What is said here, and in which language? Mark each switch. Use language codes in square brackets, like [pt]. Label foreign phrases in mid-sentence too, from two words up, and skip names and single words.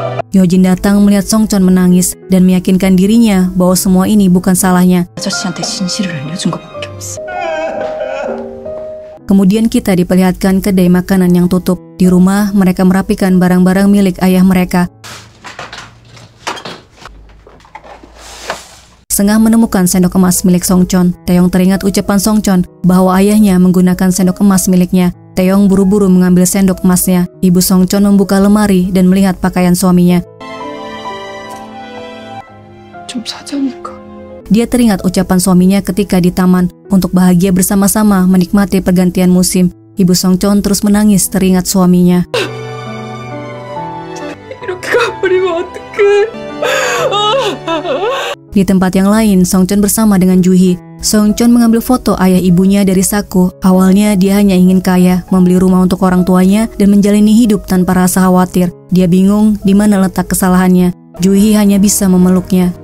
[id] Yojin datang melihat Songchon menangis dan meyakinkan dirinya bahwa semua ini bukan salahnya. [ko] 아저씨한테 진실을 알려준 것밖에 없어. [id] Kemudian kita diperlihatkan kedai makanan yang tutup. Di rumah, mereka merapikan barang-barang milik ayah mereka. Setengah menemukan sendok emas milik Songchon, Taeyong teringat ucapan Songchon bahwa ayahnya menggunakan sendok emas miliknya. Taeyong buru-buru mengambil sendok emasnya. Ibu Songchon membuka lemari dan melihat pakaian suaminya. [ko] 좀 사자니까. [id] Dia teringat ucapan suaminya ketika di taman untuk bahagia bersama-sama menikmati pergantian musim. Ibu Songchon terus menangis teringat suaminya. [ko] 이렇게 가버리면 어떡해. [id] Di tempat yang lain, Songchon bersama dengan Juhi. Songchon mengambil foto ayah ibunya dari saku. Awalnya dia hanya ingin kaya, membeli rumah untuk orang tuanya, dan menjalani hidup tanpa rasa khawatir. Dia bingung di mana letak kesalahannya. Juhi hanya bisa memeluknya.